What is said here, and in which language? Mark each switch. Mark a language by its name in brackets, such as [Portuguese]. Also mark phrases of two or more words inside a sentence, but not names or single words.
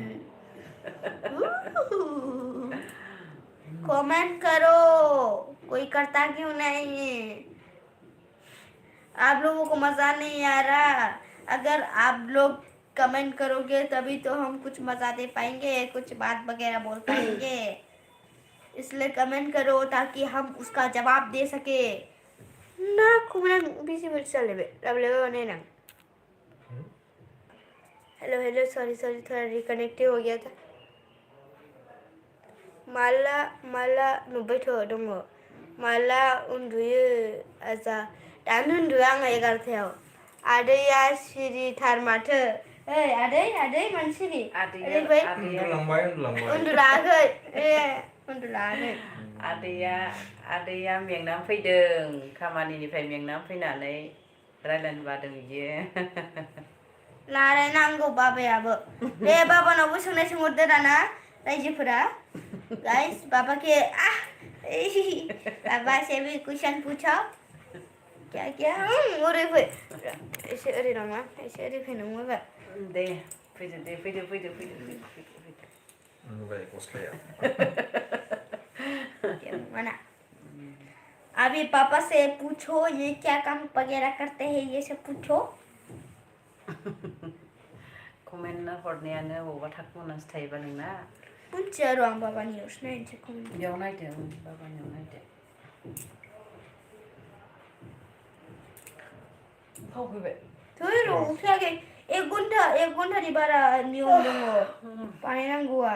[Hindi] कमेंट करो कोई करता क्यों नहीं आप लोगों को मजा नहीं आ रहा अगर आप लोग कमेंट करोगे तभी तो हम कुछ मजा दे पाएंगे कुछ बात वगैरह बोल पाएंगे इसलिए कमेंट करो ताकि हम उसका जवाब दे सके ना कुमरन बिजी चले बने हेलो सॉरी थोड़ा रिकनेक्ट हो गया था [Bodo] माला नुबायथ' दङ माला उन्दुयो आजा दानो उन्दुयो आङो 11थायाव आदैया सिरिथार माथो ओइ आदै मानो सिरि आदै फै उन्दुलाङाखै आदैया मेंनानै फैदों खामानिनिफ्राय मेंनानै फैनानै रायलायनो बादों बियो रायलायनांगौ बाबायाबो दे बाबानावबो सोंहरदो दाना रायजोफोरा गाइस [Hindi] बाबा के बाबा से भी क्वेश्चन पूछो क्या [Bodo] ओरै फै एसे ओरै नङा एसे ओरै फै नङाबा दे फैदो नुबाय गस्लाया [Hindi] मना अभी पापा से पूछो ये क्या काम वगैरह करते हैं ये सब पूछो [Bodo] कमेन्ट हरनायानो बबावबा थाखुमानासो थायोबा नोंना मिथिया र' आं बाबानियावसो नायनोसै कमेन्ट बेयाव नायदो बाबानियाव नायदो फाव फैबाय थै र' उठैयाखै 1 घन्टानि बारा नियम दङ बानायनांगौआ